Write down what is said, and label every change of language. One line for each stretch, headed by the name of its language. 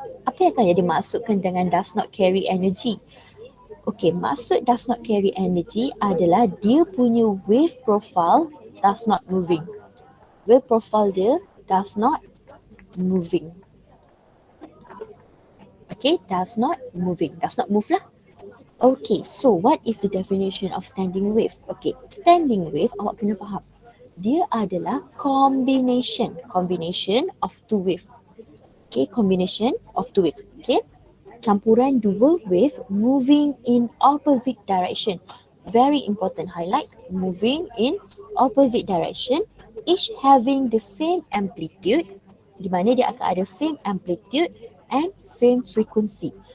Malay: Apa yang akan dimaksudkan dengan
English: does not carry energy? Okay, maksud does not carry energy
Malay: adalah dia punya
English: wave profile does not moving. Wave profile dia does not moving. Okay, does not moving. Does not move lah. Okay, so what is the definition of standing wave?
Malay: Okay, standing wave awak kena faham. Dia adalah
English: combination of two wave. Okay, combination of two wave. Okay,
Malay: campuran dua
English: wave moving in opposite direction. Very important highlight, moving in opposite direction, each having the same amplitude,
Malay: di mana dia akan ada
English: same amplitude and same frequency.